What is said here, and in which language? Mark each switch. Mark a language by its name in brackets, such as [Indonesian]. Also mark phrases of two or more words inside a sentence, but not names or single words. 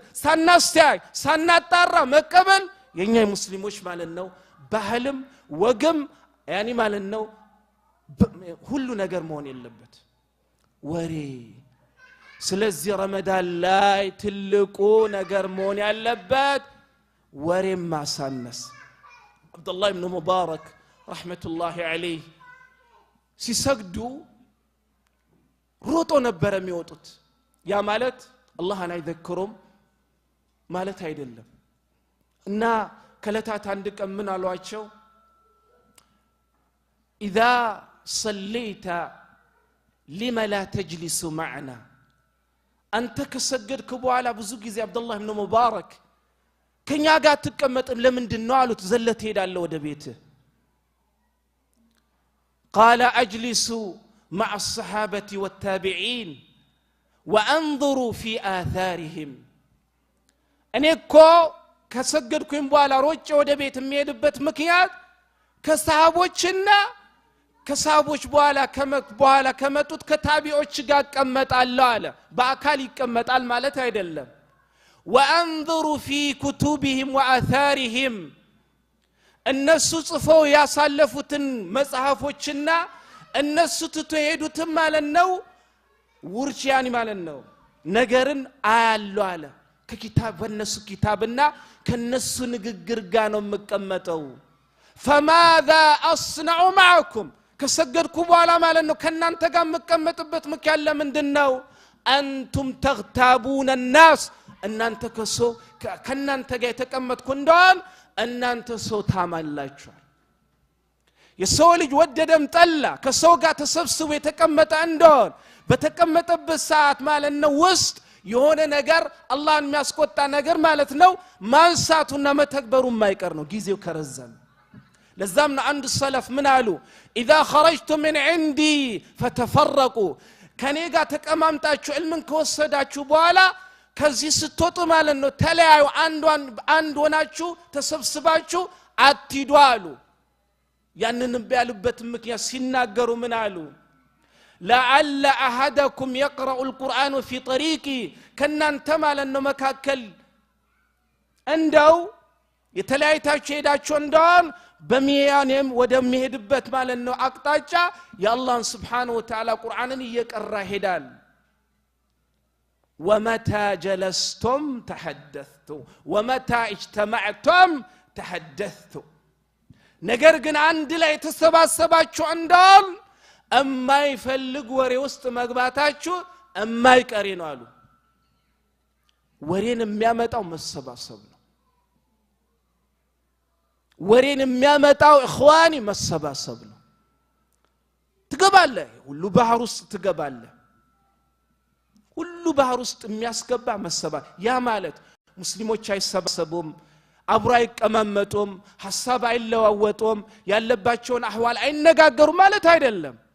[Amharic] ሳናስተያይ ሳናጣራ መቀበል የኛ ሙስሊሞች ማለት ነው ባህልም ወግም ያኒ ማለት ነው ሁሉ ነገር መሆን የለበት ወሬ ስለዚህ ረመዳን ላይ ትልቁ ነገር መሆን ያለበት ወሬ ማሳነስ አብዱላህ ኢብኑ ሙባረክ ረህመቱላሂ ዐለይሂ ሲሰግዱ ሮጦ ነበር የሚወጡት ያ ማለት አላህን አይዘክሩም ማለት አይደለም እና ከለታት አንድ ቀን ምን አሏቸው [Arabic] اذا صليت لما لا تجلس معنا [Amharic] አንተ ከሰገድክ በኋላ ብዙ ጊዜ አብዱላህ ኢብኑ ሙባረክ ከኛ ጋር ተቀመጥም ለምንድነው አሉት ዘለት ሄዳለ ወደ ቤት [Arabic] قال اجلس مع الصحابه والتابعين وانظروا في آثارهم [Amharic] እኔኮ ከሰገድኩኝ በኋላ ሮጬ ወደ ቤት የሚሄድበት ምክንያት ከሰሃቦችና ከሰሃቦች በኋላ ከመጡት ከታቢዎች ጋር ቀመጣለሁ አለ በአካል ይቀመጣል ማለት አይደለም [Arabic] وانظروا في كتبهم واثارهم [Amharic] እነሱ ጽፈው ያሳለፉትን መጽሐፎችና እነሱ ተተሄዱት ማለት ነው ውርጭ ያኒ ማለት ነው ነገርን አያለው አለ ከኪታብ በነሱ ኪታብና ከነሱ ንግግር ጋር ነው መቀመጠው [Arabic] فماذا اصنع معكم [Amharic] ከሰገድኩ በኋላ ማለት ነው ከናንተ ጋር መቀመጥበት ምክንያት ለምንድነው አንቱም ተግታቡን الناس እናንተ ከናንተ ጋር የተቀመጥኩ እንደሆን እናንተ ሰው ታማላችሁ የሰው ልጅ ወደደም ጠላ ከሰው ጋር ተሰብስቦ የተቀመጠ እንደሆን በተቀመጠበት ሰዓት ማለት ነው ውስጥ የሆነ ነገር አላህን የሚያስቆጣ ነገር ማለት ነው ማንሳቱና መተግበሩ የማይቀር ነው ጊዜው ከረዘመ ለዛም ነው አንድ ሰለፍ ምን አሉ [Arabic] اذا خرجتم من عندي [Amharic] فتفرقوا ከኔ ጋር ተቀማምጣችሁ ዕልምን ከወሰዳችሁ በኋላ ከዚህ ስትወጡ ማለት ነው ተለያዩ አንድ ሆናችሁ ተሰብስባችሁ አትሂዱ አሉ ያንንም ቢያሉበት ምክንያት ሲናገሩ ምን አሉ [Arabic] لعل احدكم يقرأ القرآن في طريقي [Amharic] ከናንተ ማለት ነው መካከል እንደው የተለያይታችሁ ሄዳችሁ እንደሆን በሚያኔም ወደሚሄድበት ማለት ነው አቅጣጫ የአላህን [Arabic] سبحانه وتعالى [Amharic] ቁርአንን እየቀራ ሄዳል [Arabic] ومتى جلستم تحدثتم ومتى اجتمعتم تحدثتم [Amharic] ነገር ግን አንድ ላይ ተሰባሰባችሁ እንደሆን እማይፈልግ ወሬ ውስጥ መግባታችሁ እማይቀር ነው አሉ ወሬን የሚያመጣው መሰባሰብ ነው ወሬን የሚያመጣው اخواني መሰባሰብ ነው ትገባለህ ሁሉ ባህር ውስጥ ትገባለህ ሁሉ ባህር ውስጥ የሚያስገባ መሰባ ያ ማለት ሙስሊሞች አይሰባሰቡም አብሮ አይቀማመጡም ሐሳብ አይለዋወጡም ያለባቸውን አህዋል አይነጋገሩ ማለት አይደለም